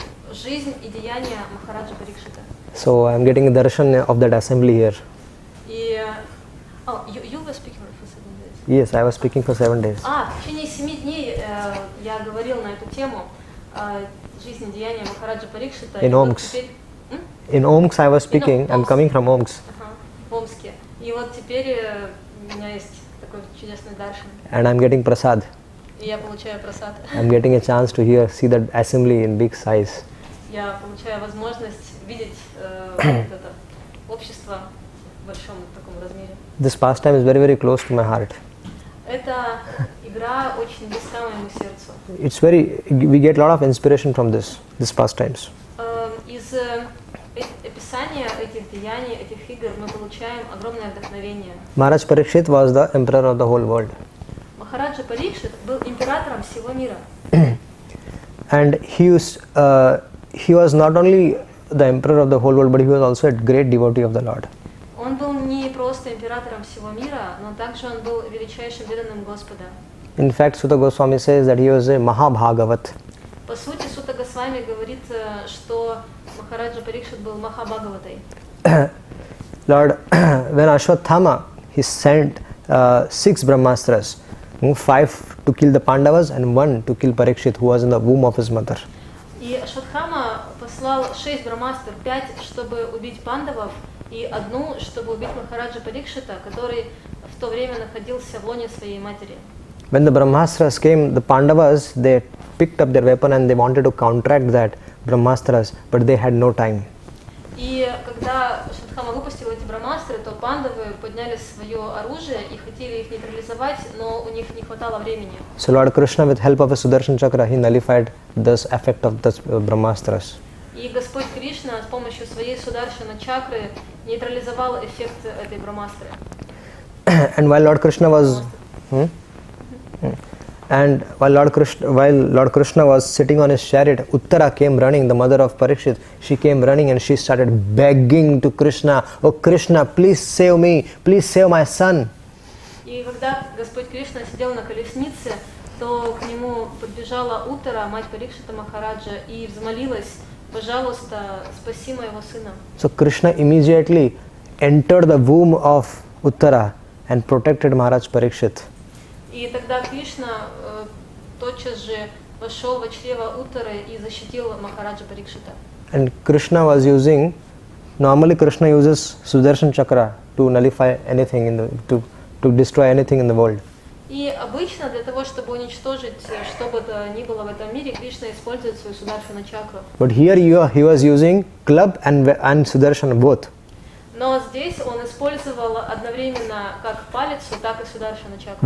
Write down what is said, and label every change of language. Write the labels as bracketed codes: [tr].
[ru] Жизнь и деяния Махараджа Парикшита. [en] So I am getting a darshan of that assembly here. И you were speaking for 7 days. Yes, I was speaking for 7 days. [ru] В течение 7 дней я говорил на эту тему жизни и деяния Махараджа Парикшита. [en] In Omsk. In Omsk I was speaking. I'm coming from Omsk. [ru] В Омске. И вот теперь у меня есть такой чудесный даршан. [en] And I'm getting prasad. [ru] И я получаю прасад. [en] I'm getting a chance to see that assembly in big size. [ru] Я получаю возможность видеть это общество в большом таком размере. [en] This pastime is very, very close to my heart. [ru] Эта игра очень близка моему сердцу. [en] We get a lot of inspiration from this pastimes. [ru] Из описания этих деяний, этих игр мы получаем огромное вдохновение. [en] Maharaj Parikshit was the emperor of the whole world. [ru] Махараджа Парикшит был императором всего мира. [en] And he was not only the emperor of the whole world, but he was also a great devotee of the Lord. [ru] Он был не просто императором всего мира, но также он был величайшим преданным Господа. [en] In fact, Sutta Goswami says that he was a Mahabhagavat. [ru] По сути, Сутта Госвами говорит, что Махараджа Парикшит был Махабхагаватой. [en] Lord, when Ashwatthama, he sent 6 Brahmastras, 5 to kill the Pandavas and 1 to kill Parikshit, who was in the womb of his mother. [ru] И Ашватхама послал 6 брамастр, 5, чтобы убить пандавов, и 1, чтобы убить Махараджа Парикшита, который в то время находился в лоне своей матери. [en] When the Brahmastras came, the Pandavas, they picked up their weapon and they wanted to counteract that Brahmastras, but they had no time. [ru] И когда Ашватхама выпустил эти брамастры, то пандавы подняли свое оружие и хотели их нейтрализовать, но у них не хватало времени. [en] So Lord Krishna, with help of a Sudarshan Chakra, he nullified this effect of the Brahmastras. [ru] И Господь Кришна с помощью своей Сударшана чакры нейтрализовал эффект этой брамастры. [en] And while Lord Krishna was while Lord Krishna was sitting on his chariot, Uttara came running, the mother of Parikshit. She came running and she started begging to Krishna, "Oh Krishna, please save me, please save my son." [ru] И когда Господь Кришна сидел на колеснице, то к нему подбежала Уттара, мать Парикшита Махараджа, и взмолилась: "Пожалуйста, спаси моего сына." [en] So Krishna immediately entered the womb of Uttara and protected Maharaj Parikshit. [ru] И тогда Кришна тотчас же вошел в чрево Уттары и защитил Махараджа Парикшита. [en] And Krishna was normally Krishna uses Sudarshan Chakra to nullify anything to destroy anything in the world. [ru] И обычно для того, чтобы уничтожить что бы то ни было в этом мире, Кришна использует свою Сударшана чакру. [en] But here he was using club and Sudarshan both. [ru] Но здесь он использовал одновременно как палицу, так и Сударшана чакру.